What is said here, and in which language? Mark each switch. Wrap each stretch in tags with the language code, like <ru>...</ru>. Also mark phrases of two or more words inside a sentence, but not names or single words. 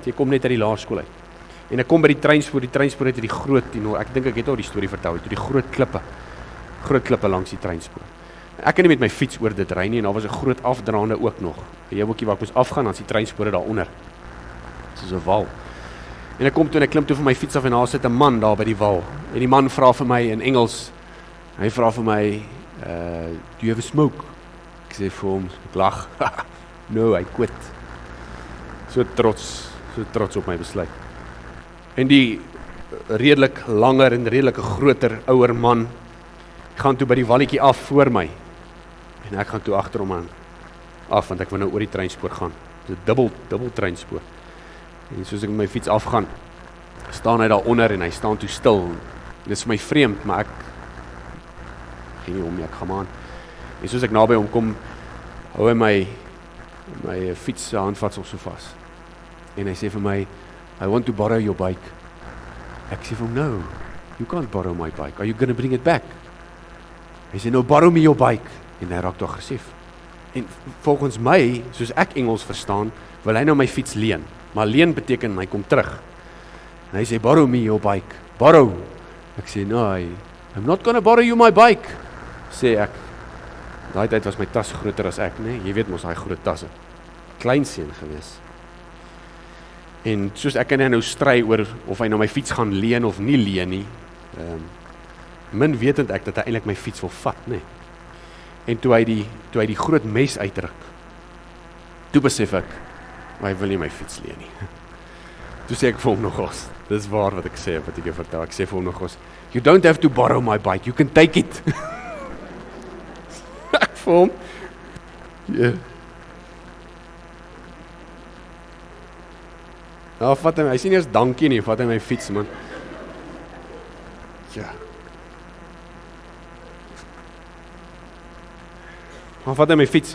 <af>Jy kom net uit die laerskool uit. En ek kom by die treinspoor het die groot, ek dink ek het al die storie vertel, die groot klippe langs die treinspoor. Ek kan nie met my fiets oor dit ry nie en daar was 'n groot afdraande ook nog. 'n Jouweltjie waar ek moes afgaan, dan is die treinspore daaronder. Soos 'n wal. En ek kom toe en ek klim toe van my fiets af en daar sit 'n man daar by die wal. En die man vra vir my in Engels. Hy vra vir my,</af> <en>do you have a smoke?</en> <af>Ek sê vir hom, ek lag.</af> <en>No, I quit.</en> <af>So trots op my besluit. En die redelik langer en redelik groter ouer man gaan toe by die walletjie af voor my. En ek gaan toe agter hom aan af, want ek wil nou oor die treinspoor gaan. Dit is 'n dubbel treinspoor. En soos ek met my fiets afgaan, staan hy daar onder en hy staan toe stil. Dit is vir my vreemd, maar ek gee nie om nie, ek gaan aan. En soos ek naby hom kom, hou hy my fiets se handvatsel so vas. En hy sê vir my,</af> <en>I want to borrow your bike.</en> <af>Ek sê vir hom,</af> <en>no, you can't borrow my bike. Are you going to bring it back?</en> <af>Hy sê,</af> <en>no, borrow me your bike.</en> <af>En hy raak toe aggressief. En volgens my, soos ek Engels verstaan, wil hy nou my fiets leen. Maar leen beteken, hy kom terug. En hy sê,</af> <en>borrow me your bike. Borrow.</en> <af>Ek sê,</af> <en>no, I'm not going to borrow you my bike.</en> <af>Sê ek. Daai tyd was my tas groter as ek, né? Jy weet mos, hy groot tasse. Klein seun gewees. En soos ek en hy nou stry oor of hy nou my fiets gaan leen of nie leen nie, min wetend ek dat hy eintlik my fiets wil vat, né? En toe hy die groot mes uitdruk, toe besef ek, maar hy wil nie my fiets leen nie. Toe sê ek vir hom nogals, dis waar wat ek sê, wat ek jou vertel, ek sê vir hom nogals, you don't have to borrow my bike, you can take it. Ek vir hom, yeah. Nou, vat hy sê nie eens dankie nie, vat hy my fiets, man. Ja. Dan vat hy my fiets.</af>